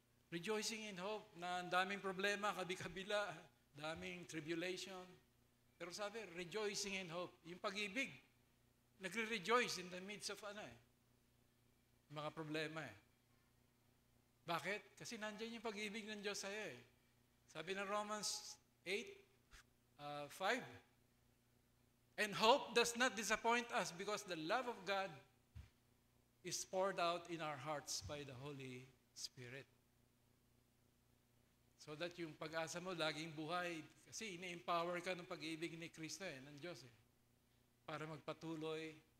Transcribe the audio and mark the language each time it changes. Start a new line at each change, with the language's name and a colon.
English: Rejoicing in hope
Filipino: na ang daming problema, kabi-kabila, daming tribulation. Pero sabi,
English: rejoicing in hope.
Filipino: Yung pag-ibig, nagre-rejoice
English: in the midst of
Filipino: mga problema eh. Bakit? Kasi nandiyan yung pag-ibig ng Diyos sa'yo eh. Sabi ng
English: Romans 8:5, and hope does not disappoint us because the love of God is poured out in our hearts by the Holy Spirit.
Filipino: So that yung pag-asa mo laging buhay. Kasi ini-empower ka ng pag-ibig ni Kristo ng Diyos para magpatuloy.